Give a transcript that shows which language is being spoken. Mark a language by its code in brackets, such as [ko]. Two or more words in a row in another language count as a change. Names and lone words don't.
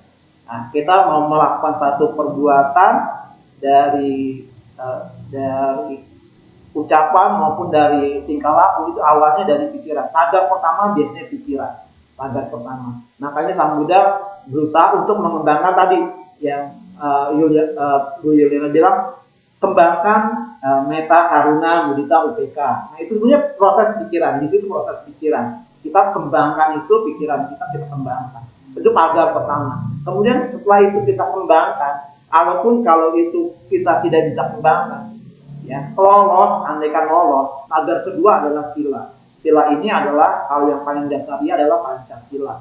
[id] Nah, kita mau melakukan satu perbuatan dari ucapan maupun dari tingkah laku itu awalnya dari pikiran. Pagar pertama biasanya pikiran. Pagar pertama. Makanya Sang Buddha berusaha untuk mengembangkan tadi yang Bu Yuliana bilang kembangkan meta, karuna, mudita, upeka. Nah itu sebenarnya proses pikiran. Di situ proses pikiran. Kita kembangkan itu pikiran kita kembangkan. Itu pagar pertama. Kemudian setelah itu kita kembangkan, walaupun kalau itu kita tidak bisa kembangkan, ya lolos, andaikan lolos. Pagar kedua adalah sila. Sila ini adalah hal yang paling dasar, dia adalah Pancasila.